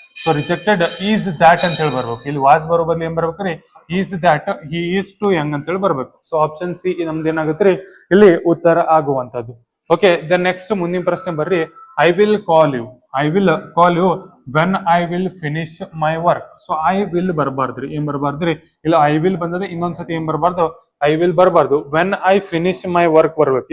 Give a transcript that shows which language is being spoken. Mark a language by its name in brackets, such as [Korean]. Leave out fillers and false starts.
[Kannada] So rejected [English] is that [Kannada] ಅಂತ ಹೇಳಿ ಬರ್ಬೇಕು. ಇಲ್ಲಿ was ಬರೋ ಬದ್ಲಿ ಏನ್ ಬರ್ಬೇಕ್ರಿ? [English] is that he is too young [Kannada] ಅಂತ ಹೇಳಿ ಬರ್ಬೇಕು. ಸೊ ಆಪ್ಷನ್ ಸಿ ನಮ್ದು ಏನಾಗತ್ರಿ? ಇಲ್ಲಿ ಉತ್ತರ ಆಗುವಂತದ್ದು. ಓಕೆ. ದೆನ್ ನೆಕ್ಸ್ಟ್ ಮುಂದಿನ ಪ್ರಶ್ನೆ ಬರ್ರಿ. [English] I will call you, I will call you when I will finish my work. [Kannada] So I will ಬರಬಾರ್ದ್ರಿ, ಏನ್ ಬರಬಾರ್ದ್ರಿ, ಇಲ್ಲ ಐ ವಿಲ್ ಬಂದದೆ ಇನ್ನೊಂದ್ಸತಿ ಏನ್ ಬರಬಾರ್ದು, ಐ ವಿಲ್ ಬರಬಾರ್ದು, [English] when I finish my work [Kannada] ಬರ್ಬೇಕು.